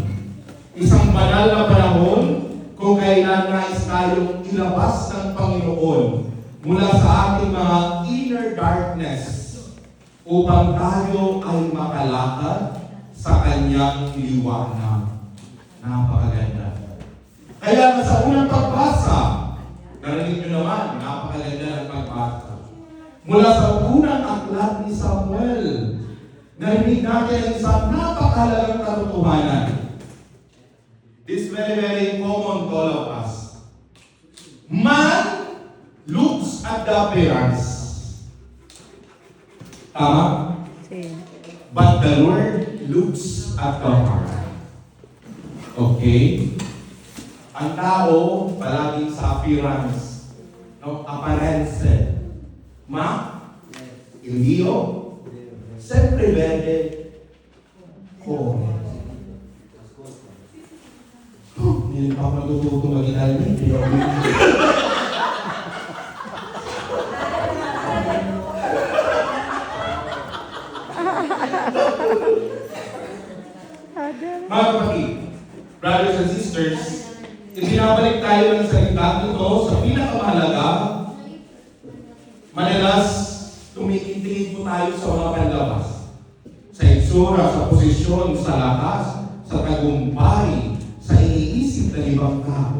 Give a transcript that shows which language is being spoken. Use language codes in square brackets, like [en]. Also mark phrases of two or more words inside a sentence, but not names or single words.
[tl] Isang banal na panahon kung kailan nais tayong ilabas ng Panginoon mula sa ating mga [en] inner darkness [tl] upang tayo ay makalakad sa Kanyang liwanag. Napakaganda. Kaya nga sa unang pagbasa, narinig nyo naman, napakaganda ng pagbasa. Mula sa unang aklat ni Samuel, narinig natin ang isang napakahalagang katotohanan. [en] It's very, very common to all of us. Man looks at the appearance. [tl] Tama? [en] But the Lord looks at the heart. Okay? [tl] Ang tao, palaging sa appearance. [it] No? Apparence. Il Dio sempre vede come. [tl] Hindi pa ako natututo mag-Italian. Mga kapatid, [en] brothers and sisters, [tl] ibinabalik tayo ng salita nito sa pinakamahalaga. Madalas, tumitingin po tayo sa mga panlabas. Sa itsura, sa posisyon, sa lakas, sa tagumpay, sa iniisip ng ibang tao.